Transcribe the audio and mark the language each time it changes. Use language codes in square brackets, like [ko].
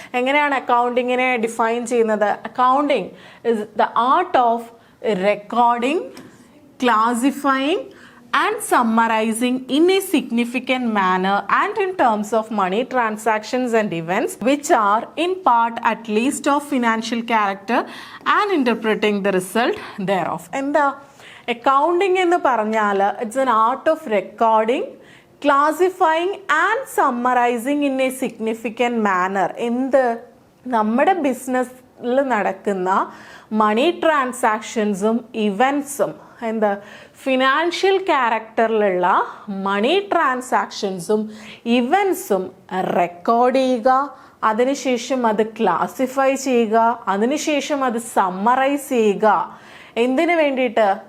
[ml] എങ്ങനെയാണ് അക്കൗണ്ടിങ്ങിനെ ഡിഫൈൻ ചെയ്യുന്നത്? [en] Accounting is the art of recording, classifying and summarizing in a significant manner and in terms of money transactions and events which are in part at least of financial character and interpreting the result thereof. [ml] എന്താ accounting എന്ന് പറഞ്ഞാൽ [en] It's an art of recording, classifying and summarising in a significant manner. എന്ത്? [ml] നമ്മുടെ ബിസിനസ്സിൽ നടക്കുന്ന മണി ട്രാൻസാക്ഷൻസും ഇവൻസും എന്താ financial ക്യാരക്ടറിലുള്ള മണി ട്രാൻസാക്ഷൻസും ഇവൻസും record ചെയ്യുക, അതിനുശേഷം അത് ക്ലാസിഫൈ ചെയ്യുക, അതിനുശേഷം അത് സമ്മറൈസ് ചെയ്യുക. എന്തിനു വേണ്ടിയിട്ട്?